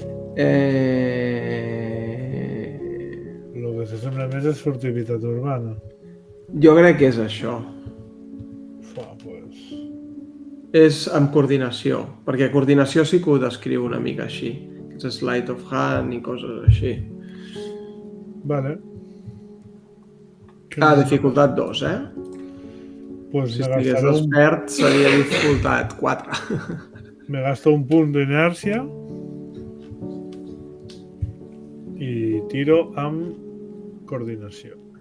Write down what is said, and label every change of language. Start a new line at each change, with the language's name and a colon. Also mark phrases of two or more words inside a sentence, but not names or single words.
Catalan: El que s'assembla més és furtivitat urbana. Jo crec que és això. Pues... És amb coordinació, perquè coordinació sí que ho descriu una mica així. És
English: sleight of hand
Catalan: i coses així. Vale. Dificultat 2, Pues si estigués despert seria dificultat 4. Me gasto un punt d'inèrcia i tiro amb coordinació.